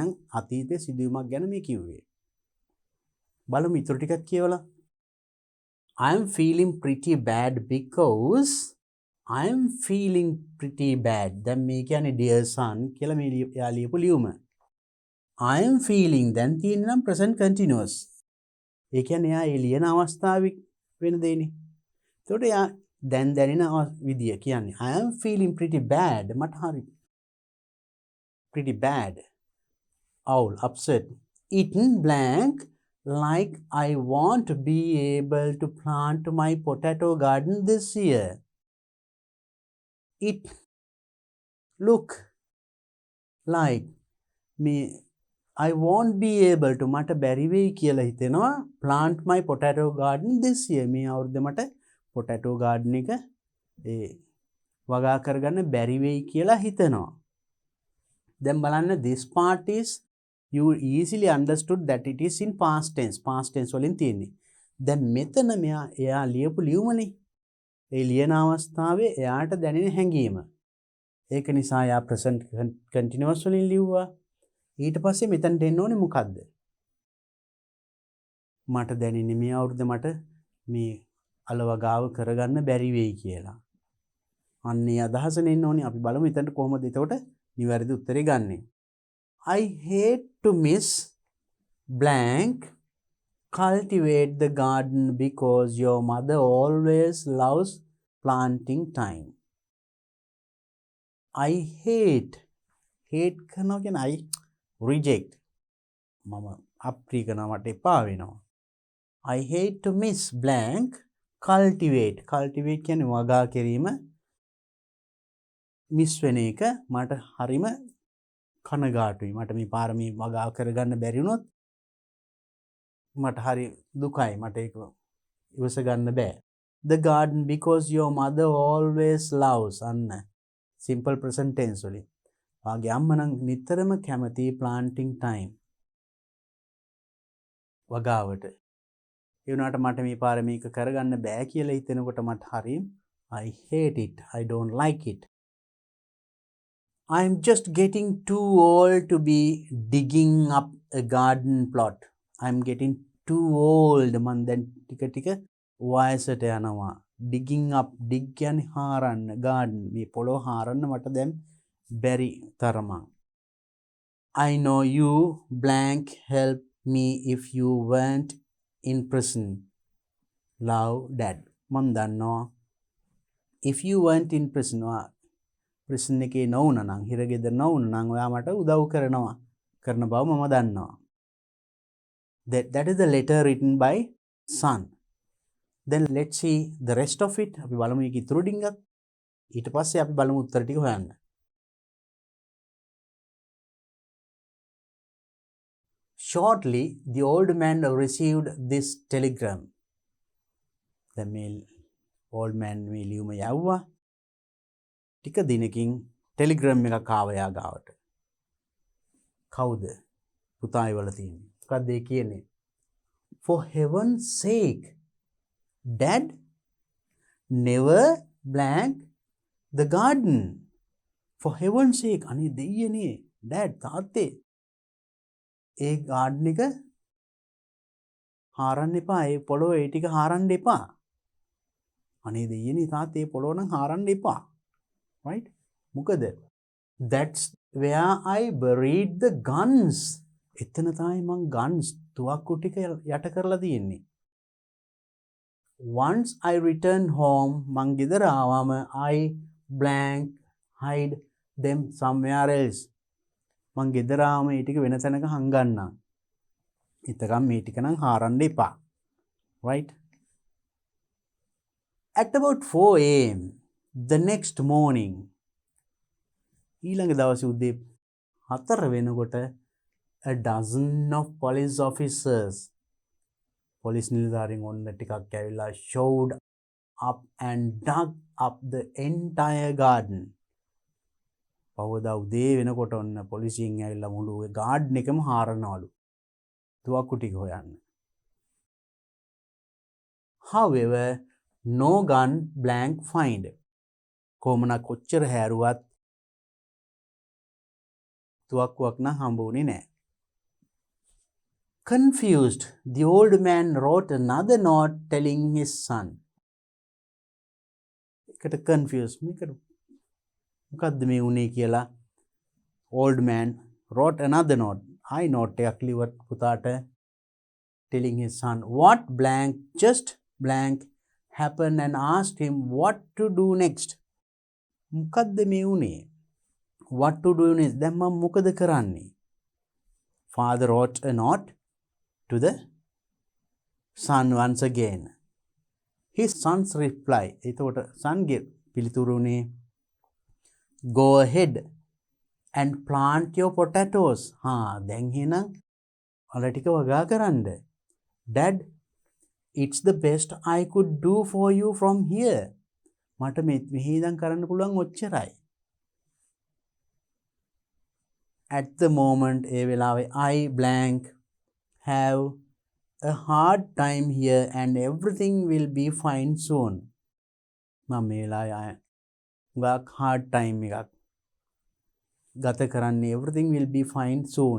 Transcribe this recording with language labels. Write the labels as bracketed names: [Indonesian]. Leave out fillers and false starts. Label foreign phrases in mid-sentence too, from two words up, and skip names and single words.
[Sinhala] අතීතයේ සිදුවීමක් ගැන මේ කිව්වේ. බලමු ඊටු ටිකක් කියවලා. [English] I am feeling pretty bad because I am feeling pretty bad. [Sinhala] දැන් මේ කියන්නේ [English] dear son [Sinhala] කියලා මේ යා ලියපු ලියුම. [English] I am feeling [Sinhala] දැන් තියෙන්නේ නම් [English] present continuous. [Sinhala] ඒ කියන්නේ යා ඒ ලියන අවස්ථාවේ වෙන දෙන්නේ. ඒකට යා දැන් දැනෙන විදිය කියන්නේ [English] I am feeling pretty bad. [Sinhala] මට හරි [English] pretty bad. Owl, upset. Eaten blank like I want to be able to plant my potato garden this year. It look like me I won't be able to [Sinhala] මට බැරි වෙයි කියලා හිතෙනවා [English] plant my potato garden this year. [Sinhala] මේ අවුරුද්දේ මට [English] potato garden [Sinhala] එක ඒ වගා කරගන්න බැරි වෙයි කියලා හිතෙනවා. [English] දැන් බලන්න this part is you easily understood that it is in past tense. Past tense [Sinhala] වලින් තියෙන්නේ. දැන් මෙතන එයා ලියපු ලියුමනේ. ඒ ලියන අවස්ථාවේ එයාට දැනෙන හැඟීම. ඒක නිසා එයා [English] present continuous [Sinhala] වලින් ලිව්වා. ඊට පස්සේ මෙතනට එන්න ඕනේ මොකද්ද? මට දැනෙන්නේ මේ අවුරුද්ද මට මේ අලවගාව කරගන්න බැරි වෙයි කියලා. අන්නේ අදහසෙන් එන්න ඕනේ. අපි බලමු එතනට කොහොමද එතකොට නිවැරදි උත්තරේ ගන්නෙ. [English] I hate to miss blank cultivate the garden because your mother always loves planting time. I hate [Sinhala] කරනවා කියන්නේ [English] I reject. [Sinhala] මම අප්‍රී කරනවා මට එපා වෙනවා. [English] I hate to miss blank cultivate. [Sinhala] Cultivate කියන්නේ වගා කිරීම. මිස් වෙන එක මට හරිම කනගාටුයි. මට මේ පාරමී වගා කරගන්න බැරි වුණොත් මට හරි දුකයි. මට ඒක ඉවස ගන්න බෑ. [English] The garden because your mother always loves. [Sinhala] අන්න [English] simple present tense [Sinhala] වලින්. වාගේ අම්මා නම් නිතරම කැමති [English] planting time. [Sinhala] වගාවට. ඒ වුණාට මට මේ පාර මේක කරගන්න බෑ කියලා හිතෙනකොට මට හරි [English] I hate it. I don't like it. I'm just getting too old to be digging up a garden plot. I'm getting too old. [Sinhala] මන් දැන් ටික වයසට යනවා. [English] Digging up, dig [Sinhala] කියන්නේ හාරන්න, garden. මේ පොළොව හාරන්න මට දැන් බැරි තරමක්. [English] I know you blank help me if you weren't in prison. Love, Dad. [Sinhala] මන් දන්නවා [English] if you weren't in prison, [Sinhala] prison එකේ නොවුන නම්, හිරගෙදර නොවුන නම් ඔයා මට උදව් කරන බව මම දන්නවා. [English] That is the letter written by son. Then let's see the rest of it. [Sinhala] අපි බලමු මේක ඉතුරු ටිකක්. ඊට පස්සේ අපි බලමු උත්තර ටික හොයන්න. [English] Shortly, the old man received this telegram. The old man [Sinhala] මේ ලියුම යවුවා. ටික දිනකින් ටෙලිග්‍රෑම් එකක් ආවා යා ගාවට. කවුද? පුතායි වල තියෙන්නේ. මොකක්ද ඒ කියන්නේ? [English] For heaven's sake, Dad, never blank the garden. For heaven's sake, [Sinhala] අනේ දෙයියනේ, dad, තාත්තේ, ඒ garden එක හාරන්න එපා. ඒ පොළොව ඒ ටික හාරන්න එපා. අනේ දෙයියනේ තාත්තේ ඒ පොළොව නම් හාරන්න එපා. Right? මොකද? [English] That's where I buried the guns. [Sinhala] එතන තමයි මං guns තුවක්කු ටික යට කරලා තියෙන්නේ. [English] Once I returned home, [Sinhala] මං ගෙදර ආවම [English] I blank hide them somewhere else. [Sinhala] මං ගෙදර ආවම ඒ ටික වෙන තැනක හංගන්නම්. එතකම් මේ ටික නම් හාරන්න එපා. [English] Right? At about 4 a.m. the next morning, [Sinhala] ඊළඟ දවසේ උදේ 4 වෙනකොට [English] a dozen of police officers, police [Sinhala] නිලධාරීන් ඔන්න ටිකක් ඇවිල්ලා [English] showed up and dug up the entire garden. [Sinhala] පහවදා උදේ වෙනකොට ඔන්න පොලිසියෙන් ඇවිල්ලා මුළු garden එකම හාරනවලු. තුවක්කු ටික හොයන්න. [English] However, no gun blank find. [Sinhala] කොහොමනම් කොච්චර හැරුවත් තුවක්කුවක් නම් හම්බ වුණේ නැහැ. [English] Confused, the old man wrote another note telling his son. [Sinhala] එකට confused. මේකට මොකද්ද මේ උනේ කියලා [English] old man wrote another note. I note [Sinhala] එකක් ලියුවත් පුතාට [English] telling his son what blank just blank happened and asked him what to do next. [Sinhala] මොකද්ද මේ උනේ? [English] What to do next? [Sinhala] දැන් මම මොකද කරන්නේ? [English] Father wrote a note to the son once again. His son's reply. එතකොට son [Sinhala] ගේ පිළිතුරුනේ [English] go ahead and plant your potatoes. [Sinhala] දැන් එහෙනම් අල ටික වගා කරන්න. [English] Dad, it's the best I could do for you from here. [Sinhala] මට මෙහි ඉඳන් කරන්න පුළුවන් ඔච්චරයි. [English] At the moment, [Sinhala] ඒ වෙලාවේ [English] I blank have a hard time here and everything will be fine soon. [Sinhala] මම මේ වෙලාවේ ගාක් [English] hard time [Sinhala] එකක් ගත කරන්නේ [English] everything will be fine soon.